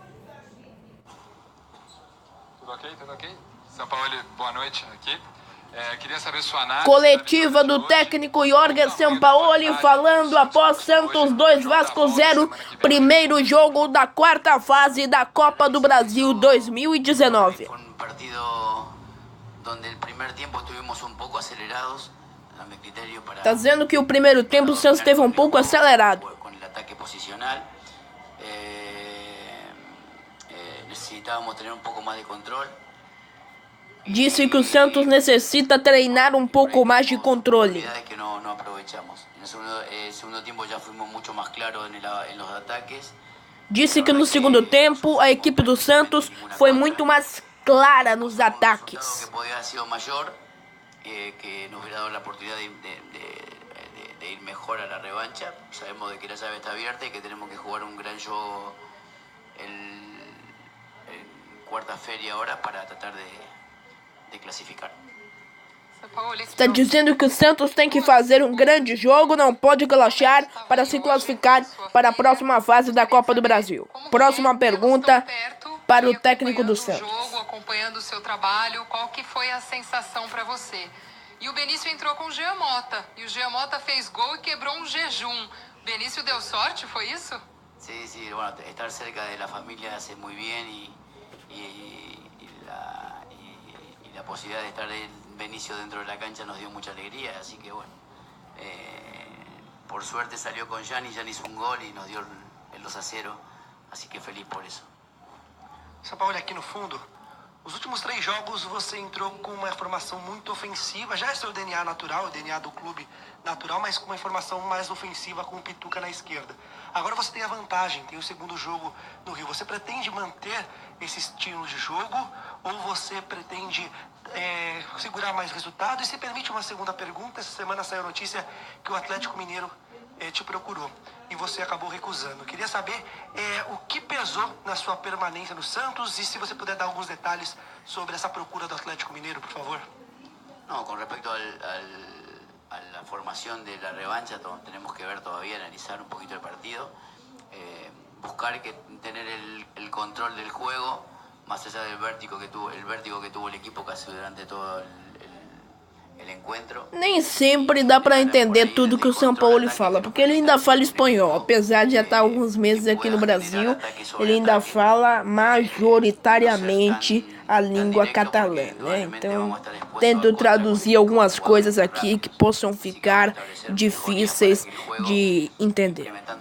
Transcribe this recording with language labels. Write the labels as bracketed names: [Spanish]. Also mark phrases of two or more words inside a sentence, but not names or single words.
[Portuguese] Tudo ok? São Paulo, boa noite aqui. Queria saber sua análise. Coletiva do técnico Jorge Sampaoli falando após Santos 2, Vasco 0, primeiro jogo da quarta fase da Copa do Brasil 2019. [Spanish] Fue un partido donde el primer tiempo estuvimos un poco acelerados, a mi criterio, para... [Portuguese] Tá dizendo que o primeiro tempo o Santos esteve um pouco acelerado. Com o ataque posicional, necesitávamos ter um pouco mais de controle. Disse que o Santos necessita treinar um pouco mais de controle. Que não aproveitamos. No segundo tempo já fomos muito mais claros nos ataques. Disse que no segundo tempo a equipe do Santos foi muito mais clara nos ataques. Que poderia ter sido maior, [Spanish] que nos hubiera dado [Portuguese] a oportunidade de ir melhor [Spanish] a la revancha. [Portuguese] Sabemos de que la llave está abierta y que tenemos que jugar un gran juego en quarta-feira ahora para tratar de classificar. Está dizendo que o Santos tem que fazer um grande jogo, não pode relaxar para se classificar para a próxima fase da Copa do Brasil. Próxima pergunta para o técnico do Santos. Acompanhando o seu trabalho, qual que foi a sensação para você? E o Benício entrou com o Jean Mota, e o Jean Mota fez gol e quebrou um jejum. Benício deu sorte, foi isso? [Spanish] Sí, bueno, estar cerca de la familia hace muy bien y la posibilidad de estar en Benicio dentro de la cancha nos dio mucha alegría, así que bueno, por suerte salió con Jan hizo un gol y nos dio el 2-0, así que feliz por eso. [Portuguese] São Paulo, aqui no fundo, os últimos 3 jogos você entrou com uma formação muito ofensiva, já é seu DNA natural, o DNA do clube natural, mas com uma formação mais ofensiva com o Pituca na esquerda. Agora você tem a vantagem, tem o segundo jogo no Rio. Você pretende manter esse estilo de jogo ou você pretende segurar mais resultado? E se permite uma segunda pergunta, essa semana saiu a notícia que o Atlético Mineiro te procurou e você acabou recusando. Queria saber o que pesou na sua permanência no Santos e se você puder dar alguns detalhes sobre essa procura do Atlético Mineiro, por favor. [Spanish] No, con respecto a la formación de la revancha, tenemos que ver todavía, analizar un poquito el partido, buscar tener el control del juego, más allá del vértigo que tuvo el equipo casi durante todo el encuentro. [Portuguese] Nem sempre dá para entender tudo que o São Paulo fala, porque ele ainda fala espanhol, apesar de já estar alguns meses aqui no Brasil, ele ainda fala majoritariamente a língua catalã, né? Então, tento traduzir algumas coisas aqui que possam ficar difíceis de entender.